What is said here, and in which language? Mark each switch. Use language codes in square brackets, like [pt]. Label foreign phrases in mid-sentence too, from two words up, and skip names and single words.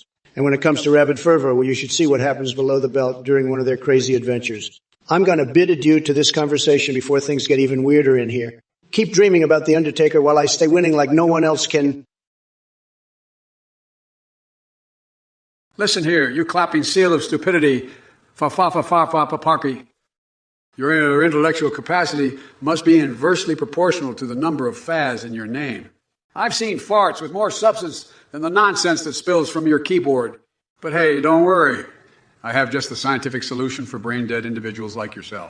[en] And when it comes to rabid fervor, well, you should see what happens below the belt during one of their crazy adventures. I'm going to bid adieu to this conversation before things get even weirder in here. Keep dreaming about The Undertaker while I stay winning like no one else can. Listen here, you clapping seal of stupidity, fa-fa-fa-fa-fa-pa-parky. Your intellectual capacity must be inversely proportional to the number of fas in your name. I've seen farts with more substance than the nonsense that spills from your keyboard. But hey, don't worry. I have just the scientific solution for brain-dead individuals like yourself.